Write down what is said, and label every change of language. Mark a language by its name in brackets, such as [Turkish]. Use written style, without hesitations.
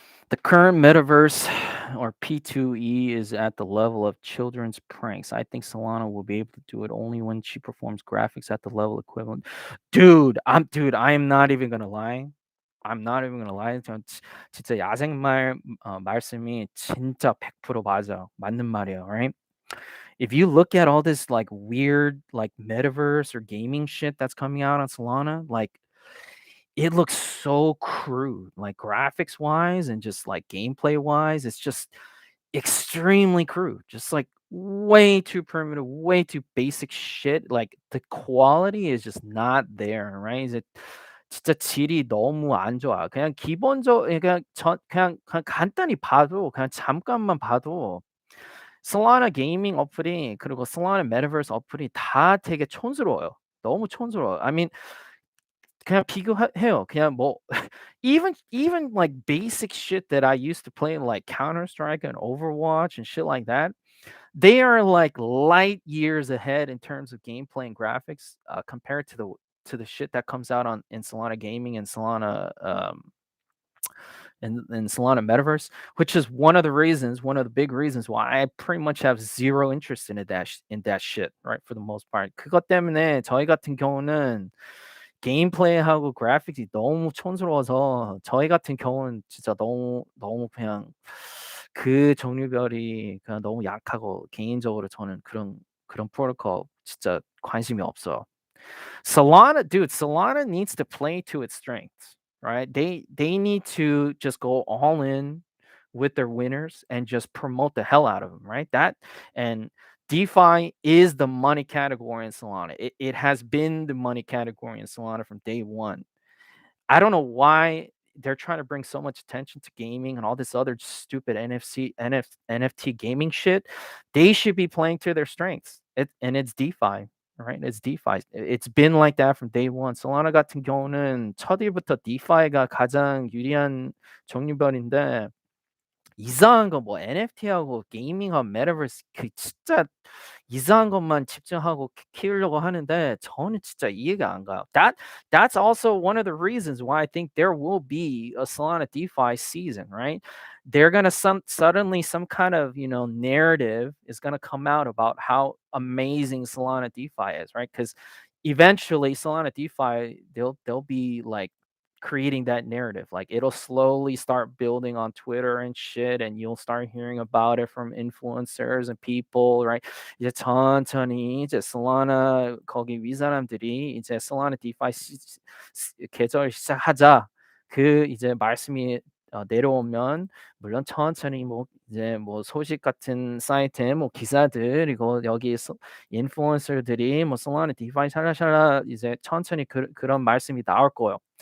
[English] The current metaverse or P2E is at the level of children's pranks. I think Solana will be able to do it only when she performs graphics at the level equivalent. I am not even gonna lie. I'm not even gonna lie. [Korean] 진짜 야생말 말씀이 진짜 100% 맞는 말이에요, right? [English] If you look at all this like weird like metaverse or gaming shit that's coming out on Solana, like it looks so crude, like graphics wise and just like gameplay wise. It's just extremely crude, just like way too primitive, way too basic shit. Like the quality is just not there, right? [Korean] 이제 진짜 질이 너무 안 좋아. 그냥 간단히 봐도 그냥 잠깐만 봐도 Solana 게이밍 어플이 그리고 Solana 메타버스 어플이 다 되게 촌스러워요. 너무 촌스러워요. [English] I mean [Korean] 그냥 해요. 그냥 뭐 [English] even like basic shit that I used to play like Counter Strike and Overwatch and shit like that, they are like light years ahead in terms of gameplay and graphics compared to the shit that comes out on in Solana gaming and Solana in Solana Metaverse, which is one of the big reasons why I pretty much have zero interest in in that shit, right? For the most part. [Korean] 그것 때문에 저희 같은 경우는 게임플레이하고 그래픽이 너무 촌스러워서 저희 같은 경우는 진짜 너무 그냥 그 종류별이 그냥 너무 약하고 개인적으로 저는 그런 프로토콜 진짜 관심이 없어요. [English] Solana, dude, Solana needs to play to its strengths, right? They need to just go all in with their winners and just promote the hell out of them, right? That and DeFi is the money category in Solana. It has been the money category in Solana from day one. I don't know why they're trying to bring so much attention to gaming and all this other stupid NFT gaming shit. They should be playing to their strengths. And it's DeFi, right? It's DeFi. It's been like that from day one. [Korean] Solana 같은 경우는 첫 일부터 DeFi가 가장 유리한 종류별인데 이상한 거 뭐 NFT하고 게이밍하고 메타버스 그 진짜 이상한 것만 집중하고 키우려고 하는데 저는 진짜 이해가 안 가요. [English] That's also one of the reasons why I think there will be a Solana DeFi season, right? They're gonna suddenly some kind of narrative is gonna come out about how amazing Solana DeFi is, right? Because eventually Solana DeFi they'll be like creating that narrative. Like it'll slowly start building on Twitter and shit, and you'll start hearing about it from influencers and people, right? [Korean] 이제 천천히 이제 솔라나 거기 위 사람들이 이제 솔라나 디파이 계절 시작하자. 그 이제 말씀이 내려오면 물론 천천히 뭐 이제 뭐 소식 같은 사이트에 뭐 기사들 이거 여기서 인플루언서들이 뭐 솔라나 디파이 샬라샬라 이제 천천히 그런 말씀이 나올 거예요.